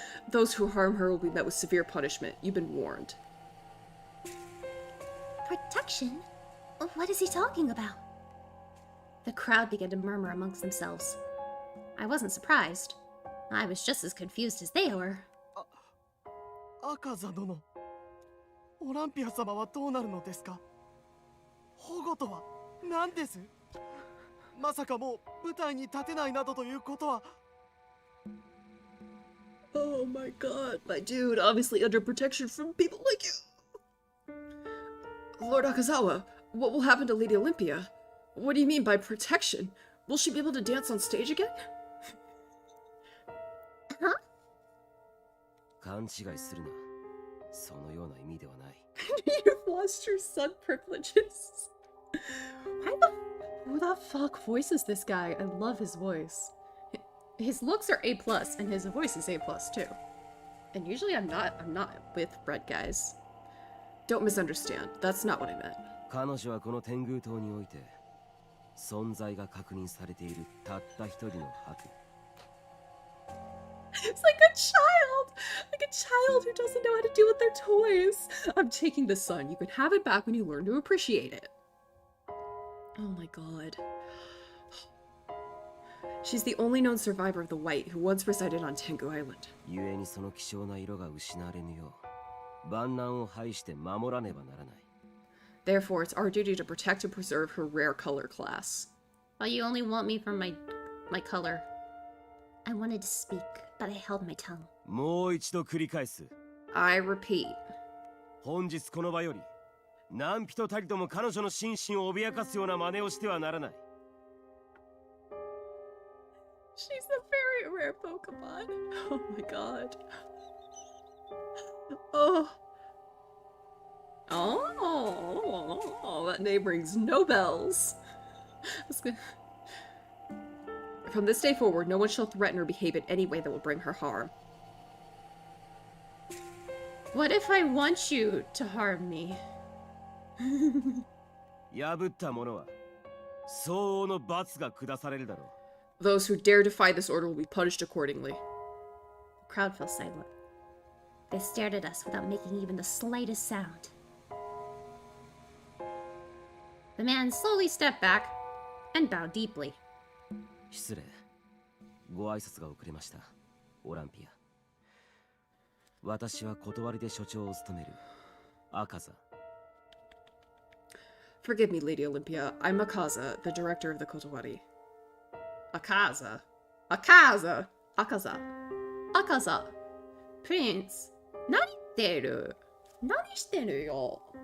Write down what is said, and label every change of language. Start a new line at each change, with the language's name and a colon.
English: Those who harm her will be met with severe punishment. You've been warned. Protection? What is he talking about? The crowd began to murmur amongst themselves. I wasn't surprised. I was just as confused as they were.
Japanese: 赤座殿、オランピア様はどうなるのですか。保護とは何です。まさかもう舞台に立てないなどということは。
English: Oh my god, my dude, obviously under protection from people like you. Lord Akazawa, what will happen to Lady Olympia? What do you mean by protection? Will she be able to dance on stage again? Huh?
Japanese: 勘違いするな。そのような意味ではない。
English: You've lost your son privileges. Who the fuck voices this guy? I love his voice. His looks are A+, and his voice is A+, too. And usually I'm not with red guys. Don't misunderstand. That's not what I meant.
Japanese: 彼女はこの天狗島において存在が確認されているたった一人の白。
English: It's like a child! Like a child who doesn't know how to deal with their toys. I'm taking the sun. You can have it back when you learn to appreciate it. Oh my god. She's the only known survivor of the White who once resided on Tengu Island.
Japanese: 故にその希少な色が失われぬよう万難を排して守らねばならない。
English: Therefore, it's our duty to protect and preserve her rare color class. Well, you only want me for my color. I wanted to speak, but I held my tongue.
Japanese: もう一度繰り返す。
English: I repeat.
Japanese: 本日この場より何人たりとも彼女の心身を脅かすような真似をしてはならない。
English: She's a very rare Pokemon. Oh my god. Oh. Oh, that name rings no bells. From this day forward, no one shall threaten or behave in any way that will bring her harm. What if I want you to harm me?
Japanese: 破った者は相応の罰が下されるだろう。
English: Those who dare defy this order will be punished accordingly. The crowd fell silent. They stared at us without making even the slightest sound. The man slowly stepped back and bowed deeply.
Japanese: 失礼。ご挨拶が遅れました。オランピア。私は断りで所長を務める赤座。
English: Forgive me, Lady Olympia. I'm Akaza, the director of the Kotowari. Akaza? Akaza? Akaza. Akaza. Prince.
Japanese: 何言ってる？何してるよ？